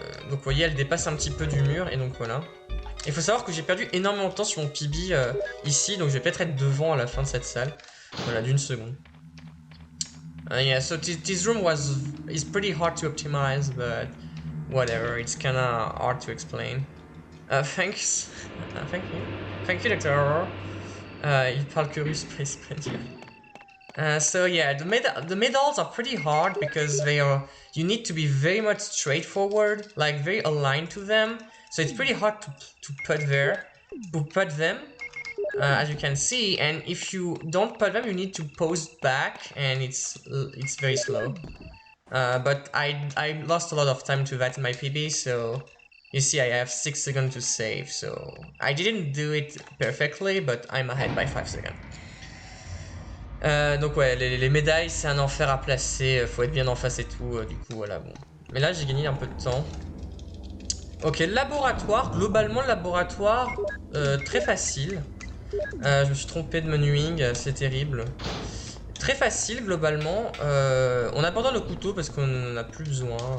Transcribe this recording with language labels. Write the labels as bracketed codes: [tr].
[fr] Donc, vous voyez, elle dépasse un petit peu du mur. Et donc, voilà. Il faut savoir que j'ai perdu énormément de temps sur mon PB ici. Donc, je vais peut-être être devant à la fin de cette salle. Voilà, d'une seconde. [en] Yeah, so this room is pretty hard to optimize, but whatever, it's kinda hard to explain. Thanks. Thank you, Dr. Horror. [fr] Il parle que russe, [en] Space Spencer. So yeah, the medals are pretty hard because you need to be very much straightforward, like very aligned to them. So it's pretty hard to put them, as you can see. And if you don't put them, you need to pose back, and it's very slow. But I lost a lot of time to that in my PB, so you see I have 6 seconds to save, so I didn't do it perfectly, but I'm ahead by 5 seconds. [fr] Donc ouais, les médailles c'est un enfer à placer, faut être bien en face et tout, du coup voilà bon. Mais là j'ai gagné un peu de temps. Ok, laboratoire, globalement le laboratoire, très facile. Je me suis trompé de menuing, c'est terrible. Très facile globalement, on abandonne le couteau parce qu'on n'en a plus besoin.